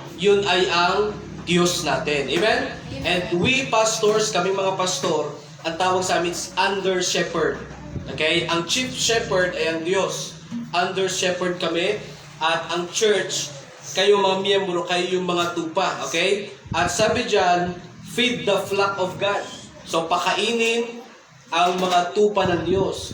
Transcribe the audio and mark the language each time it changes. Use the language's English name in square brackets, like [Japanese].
[Filipino] Yun ay ang Diyos natin. Amen? [English] And we pastors, [Filipino] kami mga pastor, ang tawag sa amin [English] is under shepherd. [Filipino] Okay? Ang chief shepherd ay ang Diyos. Under shepherd kami. At ang church, kayo mga miyembro, kayo yung mga tupa. Okay? At sabi dyan, [English] feed the flock of God. [Filipino] So, pakainin ang mga tupa ng Diyos.